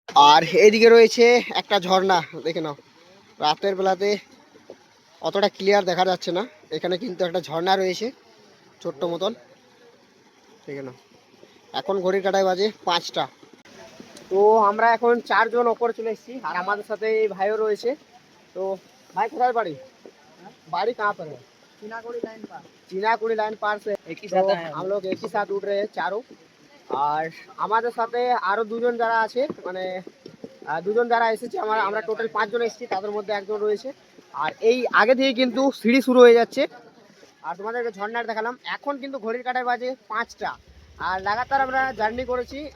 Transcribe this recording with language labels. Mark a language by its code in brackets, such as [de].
[bn] আর এইদিকে রয়েছে একটা ঝর্ণা, দেখে নাও রাতের বেলাতে অতটা ক্লিয়ার দেখা যাচ্ছে না, এখানে কিন্তু একটা ঝর্ণা রয়েছে ছোট্ট মতন, দেখে নাও। এখন ঘড়ির কাঁটায় বাজে 5টা। তো আমরা এখন 4 জন ওপরে চলে এসেছি, আর আমাদের সাথে এই ভাইও রয়েছে। তো भाई কোথায় বাড়ি? [hi] बाड़ी कहाँ पर है? चीनाकुड़ी लाइन पार से एक ही साथ हम लोग एक ही साथ उठ रहे हैं चारों। [bn] আর আমাদের সাথে আরো দুজন যারা আছে, মানে দুজন যারা এসেছে, আমরা টোটাল 5 জন এসেছি, তাদের মধ্যে একজন রয়েছে। আর এই আগে থেকে কিন্তু সিঁড়ি শুরু হয়ে যাচ্ছে। আর তোমাদেরকে ঝর্ণার দেখালাম। এখন কিন্তু ঘড়ির কাঁটায় বাজে 5টা, আর লাগাতার আমরা জার্নি করেছি।